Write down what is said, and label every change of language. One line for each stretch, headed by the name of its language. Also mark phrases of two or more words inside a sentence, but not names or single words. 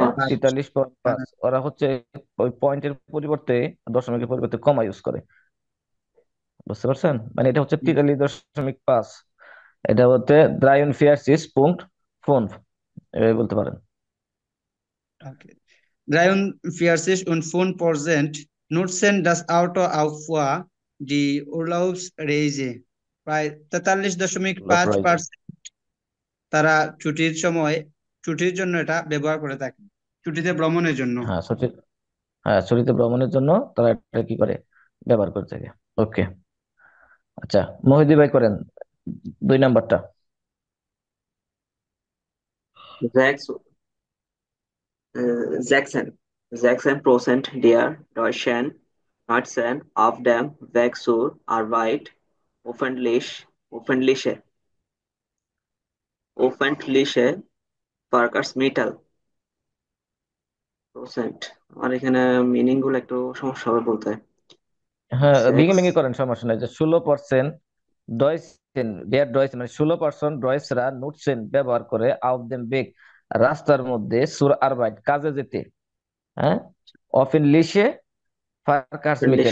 Bangla: 43.5। ওরা হচ্ছে ওই পয়েন্টের পরিবর্তে, দশমিকের পরিবর্তে কমা ইউজ করে। বুঝতে পারছেন? মানে এটা হচ্ছে 43.5, এটা হচ্ছে 43.5 এভাবে বলতে পারেন।
German: 43,5% nutzen das Auto auf die Urlaubsreise.
Bangla: প্রায় 43.5% তারা ছুটির সময় ছুটির জন্য এটা ব্যবহার করে থাকে, ছুটিতে ভ্রমণের জন্য। হ্যাঁ ছুটি, হ্যাঁ ছুটিতে ভ্রমণের জন্য তারা এটা কি করে, ব্যবহার করে থাকে। ওকে। আচ্ছা, মহিদি ভাই করেন 2 নাম্বারটা।
German: Sechs, Sechsen. Sechsen Prozent der Deutschen nutzen auf dem Weg zur Arbeit öffentliche, öffentliche Verkehrsmittel.
Bangla: Percent আর এখানে মিনিং গুলো একটু সমস্যা হবে বলতে। হ্যাঁ ভেঙে
German: সেক্স
Bangla: ভেঙে করেন, সমস্যা নাই। যে 16%
German: Deutschen, der Deutschen
Bangla: মানে 16% ডয়সরা নুটসেন ব্যবহার করে
German: auf dem Weg,
Bangla: রাস্তার মধ্যে,
German: zur Arbeit
Bangla: কাজে যেতে, হ্যাঁ,
German: öffentliche Verkehrsmittel